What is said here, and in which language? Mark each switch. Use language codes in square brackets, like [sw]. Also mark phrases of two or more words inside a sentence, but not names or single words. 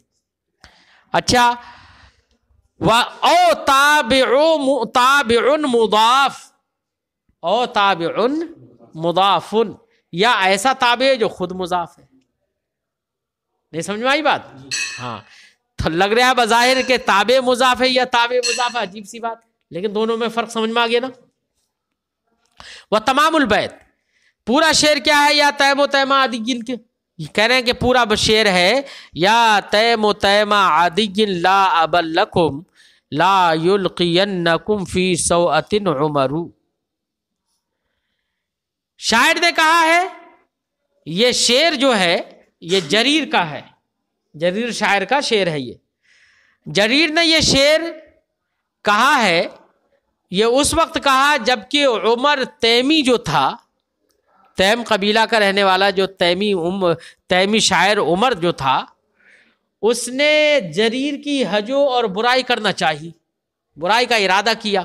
[ur] اچھا، [ar] او تابع مضاف، او تابع مضاف، [ur] یا ایسا تابع جو خود مضاف ہے. نہیں سمجھ میں آئی بات؟ ہاں، تو لگ رہا ہے بظاہر کہ تابع مضاف ہے یا تابع مضاف ہے، عجیب سی بات، لیکن دونوں میں فرق سمجھ میں آ گیا نا. وہ [ar] تمام البیت، [ur] پورا شعر کیا ہے؟ [ar] یا تیم و تیمہ عدی [ur] کے، کہہ رہے ہیں کہ پورا شعر ہے [ar] یا تیم و تیمہ عدی لا ابل لکم لا یلقینکم فی سوءۃ عمر. [ur] شاعر نے کہا ہے یہ شعر جو ہے یہ جریر کا ہے، جریر شاعر کا شعر ہے۔ یہ جریر نے یہ شعر کہا ہے، یہ اس وقت کہا جب کہ عمر تیمی جو تھا، تیم قبیلہ کا رہنے والا جو تیمی شاعر عمر جو تھا، اس نے جریر کی ہجو اور برائی کرنا چاہی، برائی کا ارادہ کیا۔